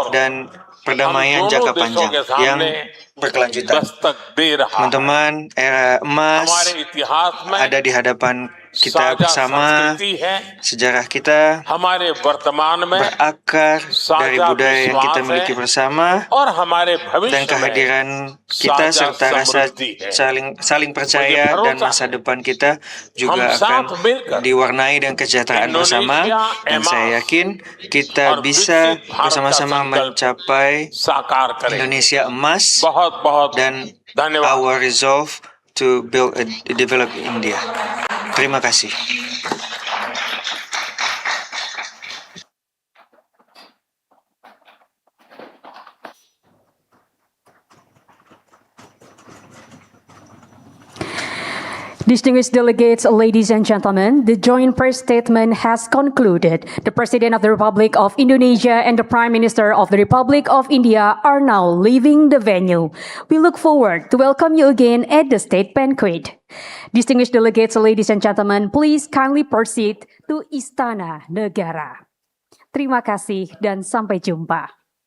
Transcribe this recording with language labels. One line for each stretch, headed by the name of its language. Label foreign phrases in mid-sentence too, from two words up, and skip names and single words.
Indonesian: dan perdamaian
Hindi: हम
Indonesian: jangka
Hindi: दोनों देशों
Indonesian: panjang
Hindi: के
Indonesian: yang
Hindi: सामने
Indonesian: berkelanjutan.
Hindi: दस्तक दे रहा है
Indonesian: Teman-teman, era emas
Hindi: हमारे इतिहास में
Indonesian: ada di hadapan kita
Hindi: साझा
Indonesian: bersama.
Hindi: संस्कृति है
Indonesian: Sejarah kita
Hindi: हमारे वर्तमान में
Indonesian: berakar dari
Hindi: साझा
Indonesian: budaya yang kita
Hindi: विश्वास
Indonesian: miliki
Hindi: है
Indonesian: bersama,
Hindi: और हमारे
Indonesian: dan
Hindi: भविष्य में
Indonesian: kehadiran kita
Hindi: साझा
Indonesian: serta rasa
Hindi: समृद्धि है
Indonesian: saling percaya
Hindi: मुझे
Indonesian: dan
Hindi: भरोसा
Indonesian: masa depan kita juga
Hindi: हम
Indonesian: akan
Hindi: साथ मिलकर
Indonesian: diwarnai dengan kesejahteraan bersama, Indonesia dan saya emas yakin kita
Hindi: और
Indonesian: bisa
Hindi: विकसित भारत का
Indonesian: bersama-sama
Hindi: संकल्प
Indonesian: mencapai
Hindi: साकार करें
Indonesian: Indonesia emas
Hindi: बहुत बहुत
Indonesian: dan
Hindi: धन्यवाद
English: our resolve to build a developed India.
Indonesian: Terima kasih.
English: Distinguished delegates, ladies and gentlemen, the joint press statement has concluded. The President of the Republic of Indonesia and the Prime Minister of the Republic of India are now leaving the venue. We look forward to welcome you again at the state banquet. Distinguished delegates, ladies and gentlemen, please kindly proceed to Istana Negara.
Indonesian: Terima kasih dan sampai jumpa.